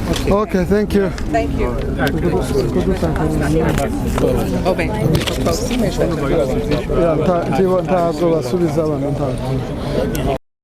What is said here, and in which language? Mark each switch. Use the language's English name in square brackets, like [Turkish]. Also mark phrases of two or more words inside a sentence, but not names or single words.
[English] Okay, thank you. Thank you. [French] Oh, ben, pas aussi, mais je vais [Kinyarwanda] ntabwo basubiza abantu ntabwo